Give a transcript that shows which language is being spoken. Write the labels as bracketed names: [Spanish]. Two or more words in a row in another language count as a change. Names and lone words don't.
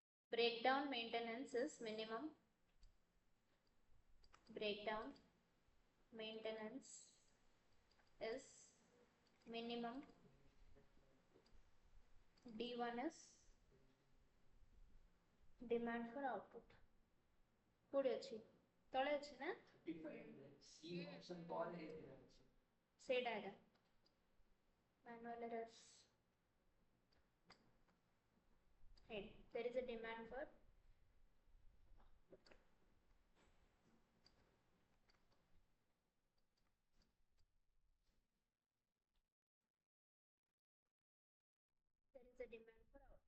[English] breakdown maintenance is minimum. Breakdown maintenance is minimum. D1 is demand for output. [Odia] କୋଉଠି ଅଛି ତଳେ ଅଛି ନା [English] C option call है [Odia] ସେଇଟା ଏଟା [English] manual errors. Hey, there is a demand for output.